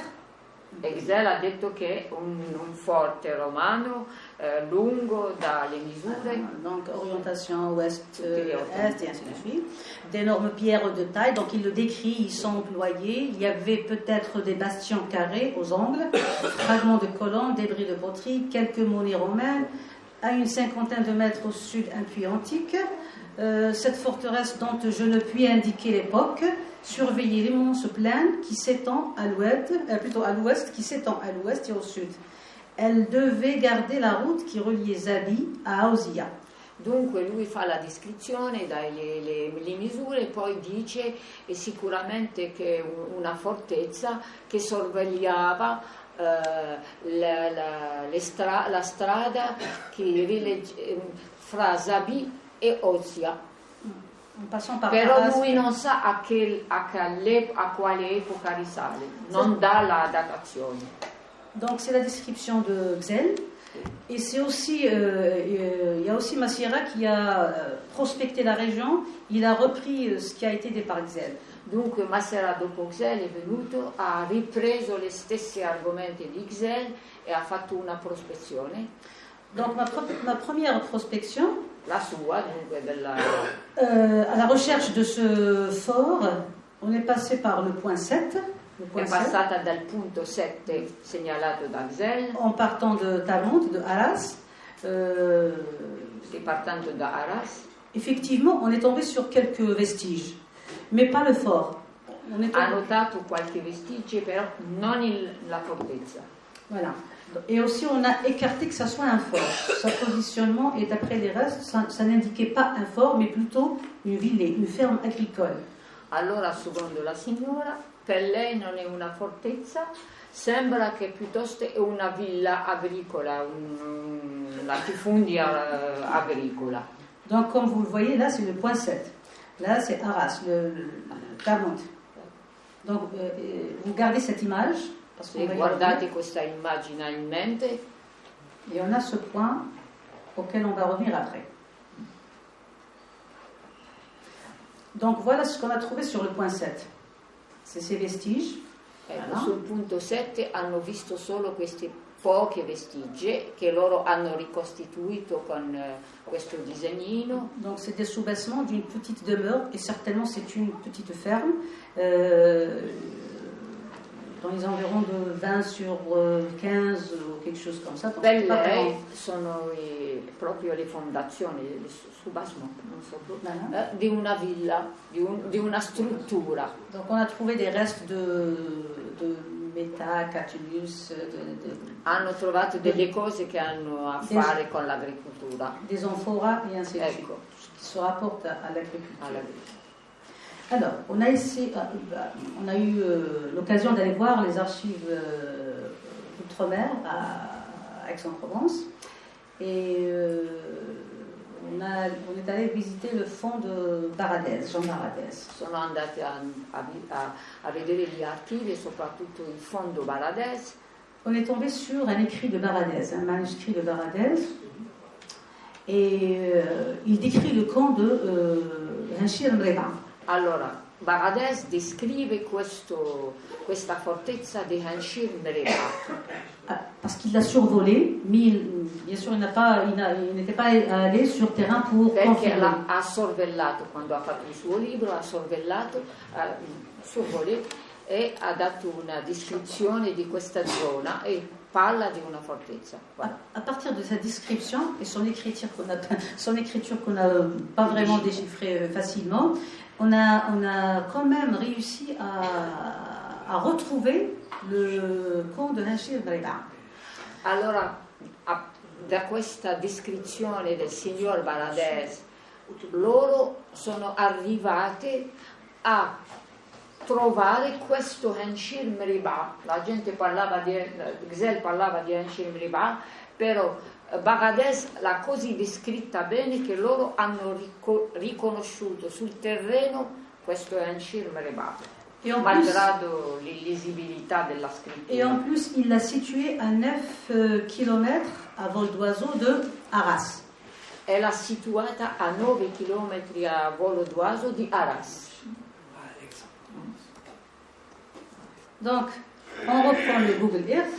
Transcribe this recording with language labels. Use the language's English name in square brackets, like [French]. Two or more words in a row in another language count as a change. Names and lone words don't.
[Italian] E Gzel ha detto che un forte romano lungo dalle misure, [French] donc orientation ouest, est et ainsi de suite, d'énormes pierres de taille, donc il le décrit, ils sont employés, il y avait peut-être des bastions carrés aux angles, fragments de colonnes, débris de poterie, quelques monnaies romaines, à une cinquantaine de mètres au sud un puits antique. Cette forteresse dont je ne puis indiquer l'époque surveillait l'immense plaine qui s'étend à l'ouest, qui s'étend à l'ouest et au sud. Elle devait garder la route qui reliait Zabi a Aosia. [Italian] Dunque lui fa la descrizione, dà le misure e poi dice sicuramente che una fortezza che sorvegliava la strada che fra Zabi e Osia. Però lui non sa a quale época risale, non dà la datazione. [French] Donc c'est la description de Gzel, et c'est aussi, il y a aussi Massiera qui a prospecté la région, il a repris ce qui a été dit par Gzel. [Italian] Dunque Massiera dopo Gzel è venuto, ha ripreso le stesse argomenti di Gzel e ha fatto una prospezione. [French] Donc ma première prospection, [Italian] la sua, dunque [French] à la recherche de ce fort, on est passé par le point 7. [Italian] È passata dal punto 7 segnalato da Gzel. [French] En partant de Talent, de Arras. [Italian] Partendo da Arras. [French] Effectivement, on est tombé sur quelques vestiges, mais pas le fort. [Italian] Ha notato qualche vestigio, però non la fortezza. [French] Voilà. Et aussi, on a écarté que ça soit un fort. Son positionnement, et d'après les restes, ça n'indiquait pas un fort, mais plutôt une ville, une ferme agricole. [Italian] Allora, secondo la signora, per lei non è una fortezza, sembra che piuttosto è una villa agricola, una latifundia agricola. [French] Donc, comme vous le voyez, là, c'est le point 7. Là, c'est Arras, le 40. Donc, vous gardez cette image. [Italian] E guardate questa immagine in mente. [French] Et on a ce point auquel on va revenir après. Donc voilà ce qu'on a trouvé sur le point 7. C'est ces vestiges. Voilà. [Italian] Sul punto 7 hanno visto solo questi pochi vestigi che loro hanno ricostituito con questo disegnino. [French] Donc c'est des soubassements d'une petite demeure, et certainement c'est une petite ferme. Dans les environs de 20 sur 15 ou quelque chose comme ça. [Italian] Belle sono proprio le fondazioni, il soubassement, non so, di una villa, di una struttura. [French] Donc on a trouvé des restes de Meta, Catulus. [Italian] Hanno trovato delle cose che hanno a fare con l'agricoltura. [French] Des amphoras et ainsi de suite, qui se rapportent à l'agriculture. Alors, on a eu l'occasion d'aller voir les archives d'outre-mer à Aix-en-Provence, et on est allé visiter le fond de Baradès, Jean Baradès. [Italian] Sono andati a vedere gli archivi, soprattutto il fondo Baradès. [French] On est tombé sur un écrit de Baradès, un manuscrit de Baradès, et il décrit le camp de Hanshir Mreba. [Italian] Allora, Baradès descrive questa fortezza di Hanshir Meribah. [French] Parce qu'il l'a survolé, mais bien sûr il n'était pas allé sur terrain pour [Italian] perché ha sorvellato, quando ha fatto il suo libro, ha sorvellato, ha survolé e ha dato una descrizione di questa zona e parla di una fortezza. [French] Voilà. À partir de sa description et son écriture qu'on n'a pas vraiment déchiffrée facilement, on a quand même réussi à retrouver le camp de Hanshir Meribah. [Italian] Allora, da questa descrizione del signor Baradès, loro sono arrivati a trovare questo Hanshir Meribah. La gente Gzell parlava di Hanshir Meribah, però Baradès l'ha così descritta bene che loro hanno riconosciuto sul terreno questo Hanshir Meribah, malgrado l'illisibilità della scrittura. [French] Et en plus, il l'a situé à 9 km à vol d'oiseau de Arras. [Italian] E l'ha situata a 9 km a volo d'oiseau di Arras. [French] Donc, on reprend le Google Earth.